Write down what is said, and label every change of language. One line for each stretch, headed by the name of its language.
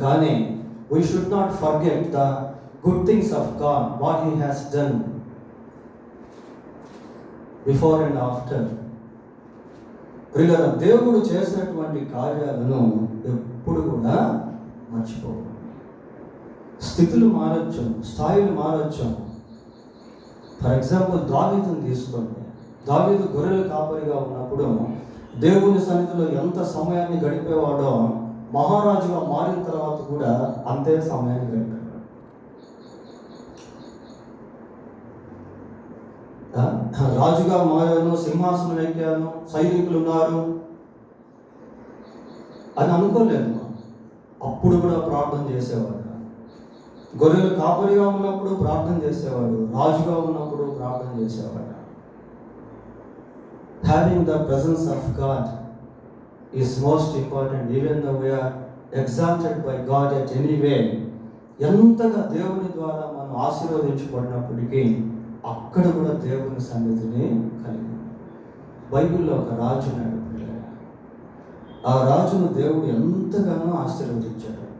English: కానీ we should not forget the good things of God, what He has done before and after.
Telugu: ప్రియులారా, దేవుడు చేసినటువంటి కార్యాలను ఎప్పుడు కూడా మర్చిపోవు. స్థితులు మారచ్చు, స్థాయిలు మారచ్చు.
English: for example
Telugu: దావీదుని తీసుకోండి. దావీదు గొర్రెల కాపరిగా ఉన్నప్పుడు దేవుని సన్నిధిలో ఎంత సమయాన్ని గడిపేవాడో, మహారాజుగా మారిన తర్వాత కూడా అంతే సమయాన్ని గడిపాడు. రాజుగా మారాను, సింహాసనం ఎక్కాను, సైనికులు ఉన్నారు అని అనుకోలేదు. అప్పుడు కూడా ప్రార్థన చేసేవాడు. గొర్రెలు కాపరిగా ఉన్నప్పుడు ప్రార్థన చేసేవాడు, రాజుగా ఉన్నప్పుడు ప్రార్థన చేసేవాడు.
English: having the presence of God is most important. Even though we are exalted by God at any way,
Telugu: ఎంతగా దేవుని ద్వారా మనం ఆశీర్వదించబడినప్పటికీ అక్కడ కూడా దేవుని సన్నిధిని కలిగి. బైబిల్లో ఒక రాజు ఉన్నాడు పిల్లలు. ఆ రాజును దేవుడు ఎంతగానో ఆశీర్వదించాడు.